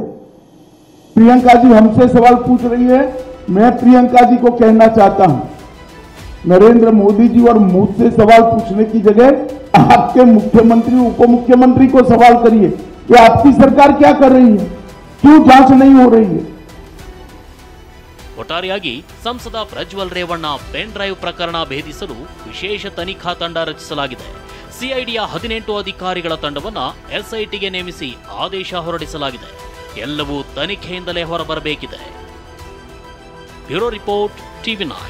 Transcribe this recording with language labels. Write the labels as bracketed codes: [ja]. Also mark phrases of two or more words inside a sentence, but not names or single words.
[hi] प्रियंका जी हमसे सवाल पूछ रही है, मैं प्रियंका जी को कहना चाहता हूं, नरेंद्र मोदी जी और मुझसे सवाल पूछने की जगह आपके मुख्यमंत्री, उप मुख्यमंत्री को सवाल करिए कि आपकी सरकार क्या कर रही है, क्यों जांच नहीं हो रही है। [kn] ಒಟ್ಟಾರೆಯಾಗಿ ಸಂಸದ ಪ್ರಜ್ವಲ್ ರೇವಣ್ಣ [en] pen drive [kn] ಪ್ರಕರಣ ಭೇದಿಸಲು ವಿಶೇಷ ತನಿಖಾ ತಂಡ ರಚಿಸಲಾಗಿದೆ. ಸಿಐಡಿಯ 18 ಅಧಿಕಾರಿಗಳ ತಂಡವನ್ನ ಎಸ್ಐಟಿಗೆ ನೇಮಿಸಿ ಆದೇಶ ಹೊರಡಿಸಲಾಗಿದೆ. ಎಲ್ಲವೂ ತನಿಖೆಯಿಂದಲೇ ಹೊರಬರಬೇಕಿದೆ. [en] bureau report, [kn] ಟಿವಿ9.